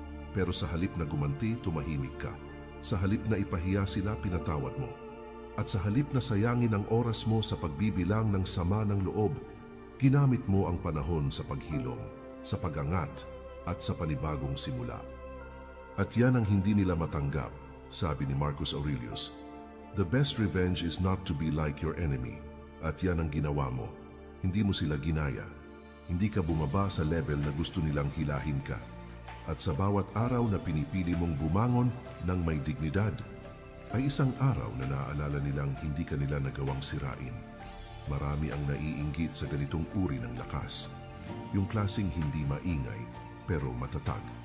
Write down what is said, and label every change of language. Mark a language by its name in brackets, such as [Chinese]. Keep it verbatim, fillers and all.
[Filipino] Pero sa halip na gumanti, tumahimik ka. Sa halip na ipahiya sila, pinatawad mo. At sa halip na sayangin ang oras mo sa pagbibilang ng sama ng loob, ginamit mo ang panahon sa paghilom, sa pagangat, at sa panibagong simula. At yan ang hindi nila matanggap, sabi ni Marcus Aurelius. [English] "The best revenge is not to be like your enemy." [Filipino] At yan ang ginawa mo. Hindi mo sila ginaya. Hindi ka bumaba sa level na gusto nilang hilahin ka. At sa bawat araw na pinipili mong bumangon ng may dignidad, ay isang araw na naaalala nilang hindi ka nila nagawang sirain. Marami ang naiinggit sa ganitong uri ng lakas. Yung klaseng hindi maingay pero matatag.